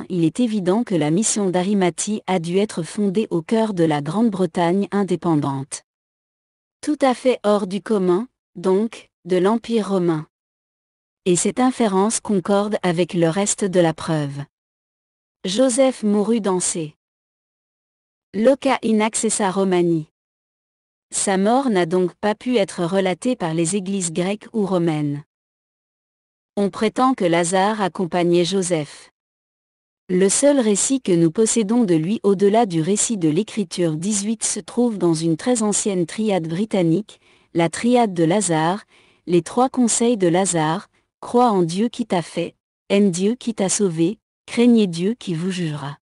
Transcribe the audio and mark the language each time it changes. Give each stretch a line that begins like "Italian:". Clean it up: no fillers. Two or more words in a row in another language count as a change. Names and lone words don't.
French: Il est évident que la mission d'Arimathie a dû être fondée au cœur de la Grande-Bretagne indépendante. Tout à fait hors du commun, donc, de l'Empire romain. Et cette inférence concorde avec le reste de la preuve. Joseph mourut dans ces
Latin: loca in accessa Romani.
French: Sa mort n'a donc pas pu être relatée par les églises grecques ou romaines. On prétend que Lazare accompagnait Joseph. Le seul récit que nous possédons de lui au-delà du récit de l'Écriture 18 se trouve dans une très ancienne triade britannique, la triade de Lazare, les 3 conseils de Lazare: crois en Dieu qui t'a fait, aime Dieu qui t'a sauvé, craignez Dieu qui vous jugera.